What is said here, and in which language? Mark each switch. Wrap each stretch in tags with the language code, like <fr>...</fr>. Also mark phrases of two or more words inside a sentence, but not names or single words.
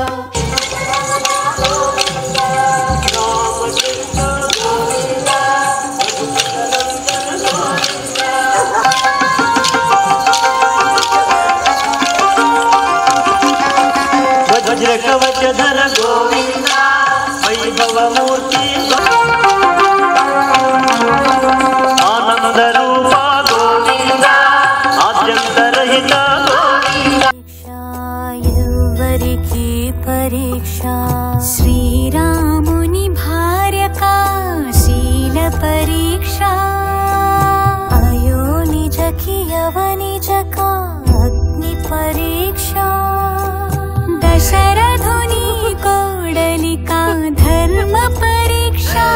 <sa>वज्र कवचधर गोविंद वैभव मूर्ति आनंद रूप गोविंद आद्यंतरहित</sa> <te>ఎవరికి పరీక్ష శ్రీరాముని భార్య శీల పరీక్ష అయోనిజకి యవనిజక అగ్ని పరీక్ష దశరథుని కోడలిక ధర్మ పరీక్ష</te>